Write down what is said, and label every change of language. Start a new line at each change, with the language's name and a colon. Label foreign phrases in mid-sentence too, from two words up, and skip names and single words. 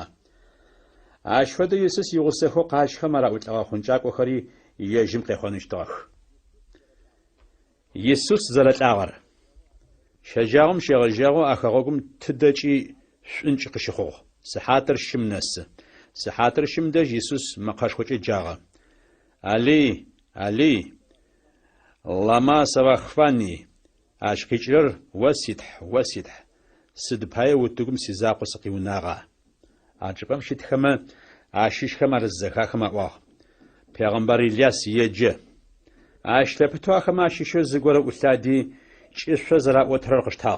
Adyghe: Ащ фэдэу Иисус игъусэхэу къащхэм араӏулӏэгъэ хъункӏакӏуэхэри ежьым къехъуэныщтыгъэх. Иисус зэрэлӏагъэр. Щэджагъом щегъэжьагъэу а хэгъуэгум тыдэкӏи шӏункӏ къыщыхъугъ. Сыхьатыр щым нэсы. Сыхьатыр щым дэжь Иисус мэкъэшхуэкӏэ джагъэ.
Aramaic: אלי, אלי, למה שבקתני.
Adyghe: Ащ къикӏырэр уэ ситхь. Сыд пае утыгум си закъуэ сыкъиунагъа. А чӏыпӏэм щытхэмэ ащыщхэм арыззэхахэм аӏуагъ. Пегъэмбэр Илияс еджэ. Ащ лъэпыту ахэм ащыщэу зыгуэрэ ӏулъади кӏышъо зэраӏуэтырэр къыштагъ.